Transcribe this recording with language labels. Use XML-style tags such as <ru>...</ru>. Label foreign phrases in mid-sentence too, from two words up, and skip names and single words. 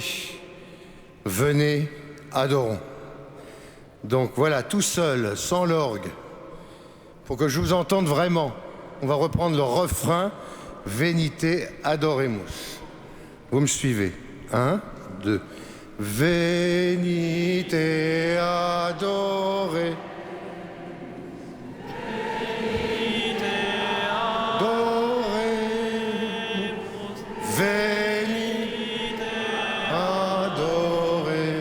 <fr>Venez, adorons. Donc voilà, tout seul, sans l'orgue, pour que je vous entende vraiment, on va reprendre le refrain «</fr> <la>Venite adoremus ».</la> <fr>Vous me suivez? 1, 2.</fr> <la>Venite adorer. Venite adorer. Venite adorer.</la>